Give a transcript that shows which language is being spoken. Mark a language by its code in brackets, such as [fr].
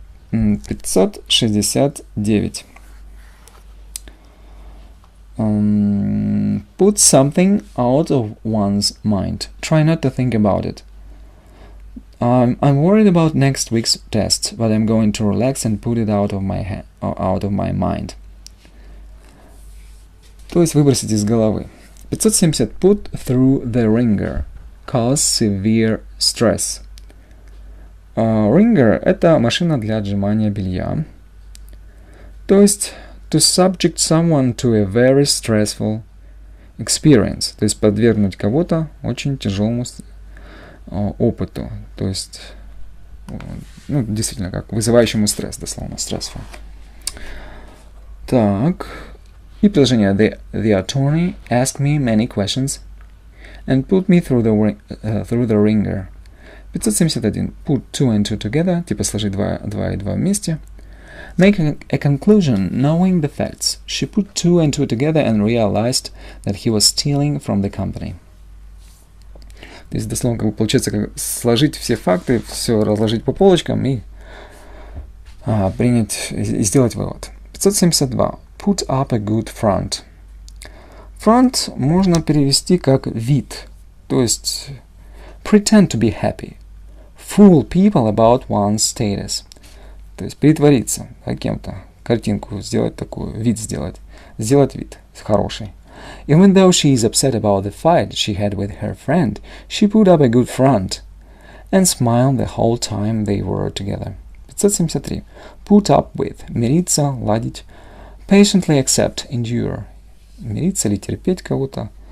[en] 569. Put something out of one's mind. Try not to think about it. I'm worried about next week's test, but I'm going to relax and put it out of my mind. [ru] То есть выбросить из головы. [en] 570. Put through the ringer. Cause severe stress. [ru] Ringer – это машина для отжимания белья. То есть [en] to subject someone to a very stressful experience. [ru] То есть подвергнуть кого-то очень тяжелому опыту. То есть, действительно, как вызывающему стресс, дословно, stressful. Так. И предложение. [en] The attorney asked me many questions and put me through the ringer. 571. Put two and two together. [ru] Типа сложить 2 и 2 вместе. [en] Make a conclusion knowing the facts. She put two and two together and realized that he was stealing from the company. [ru] То есть, дословно, как бы получается, как сложить все факты, все разложить по полочкам и принять и сделать вывод. [en] 572. Put up a good front. [ru] Front можно перевести как вид, то есть [en] pretend to be happy. Fool people about one's status. [ru] То есть притвориться, да, кем-то, картинку сделать такую, вид сделать вид хороший. [en] Even though she is upset about the fight she had with her friend, she put up a good front and smiled the whole time they were together. 573. Put up with. [ru] Мириться, ладить. [en] Patiently accept, endure. [ru] Мириться или терпеть кого-то.